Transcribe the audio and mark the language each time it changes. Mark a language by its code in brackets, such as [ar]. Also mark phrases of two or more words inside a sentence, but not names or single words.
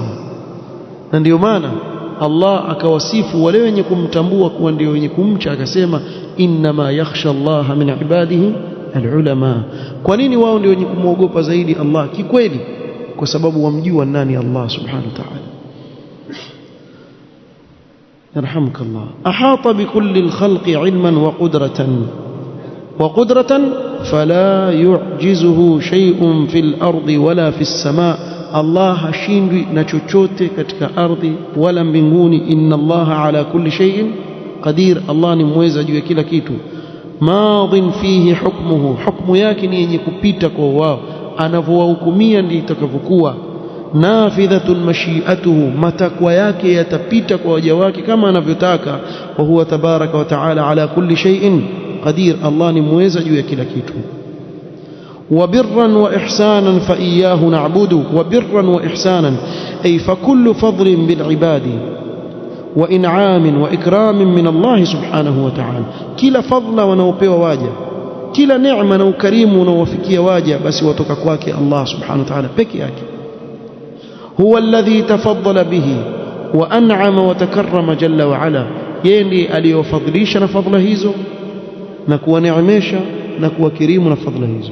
[sw] Na ndio maana Allah akawasifu wale wenye kumtambua kuwa ndio wenye kumcha, akasema [ar] إنما يخشى الله من عباده العلماء. [sw] Kwa nini wao ndio wenye kumwogopa zaidi Allah kikweli? Kwa sababu wamjua nani Allah [ar] سبحانه وتعالى. يرحمك الله. أحاط بكل الخلق علما وقدرة فلا يعجزه شيء في الأرض ولا في السماء. [sw] الله hashindwi na chochote katika ardhi wala mbinguni. [ar] إن الله على كل شيء قدير, [sw] Allah ni mweza juu ya kila kitu. [ar] ماض فيه حكمه, [sw] hukmu yake ni yenye kupita kwa wao, anavyowahukumia ndiyo itakavyokuwa. [ar] نافذة مشيئته, [sw] matakwa yake yatapita kwa waja wake kama anavyotaka. [ar] وهو تبارك وتعالى على كل شيء قدير, [sw] Allah ni mweza juu ya kila kitu. [ar] وبرا وإحسانا فإياه نعبد. وبرا وإحسانا أي فكل فضل بالعباد وإنعام وإكرام من الله سبحانه وتعالى, [sw] kila fadla wanaopewa waja, kila neema na ukarimu unaowafikia waja, basi watoka kwake Allah [ar] سبحانه وتعالى [sw] peke yake. [ar] هو الذي تفضل به وأنعم وتكرم جل وعلا, [sw] yeye ndiye aliyofadhilisha na fadhila hizo na kuwaneemesha na kuwakirimu na fadhila hizo.